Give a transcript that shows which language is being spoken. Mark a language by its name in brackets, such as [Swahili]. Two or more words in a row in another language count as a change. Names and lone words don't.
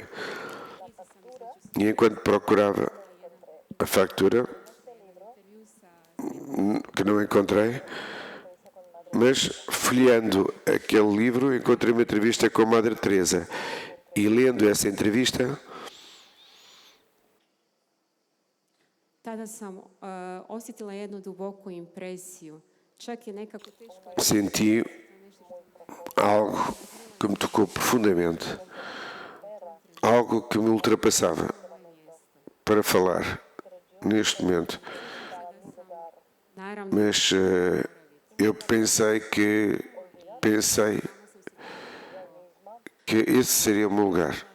[Portuguese] E enquanto procurava a factura, que não encontrei, mas folheando aquele livro encontrei uma entrevista com a Madre Teresa e lendo essa entrevista [Croatian] tada sam osjetila jednu duboku impresiju. Čak je nekako teško [Portuguese] senti algo que me tocou profundamente, algo que me ultrapassava para falar neste momento. [Croatian] naravno [Portuguese] Mas eu pensei que esse seria o meu lugar.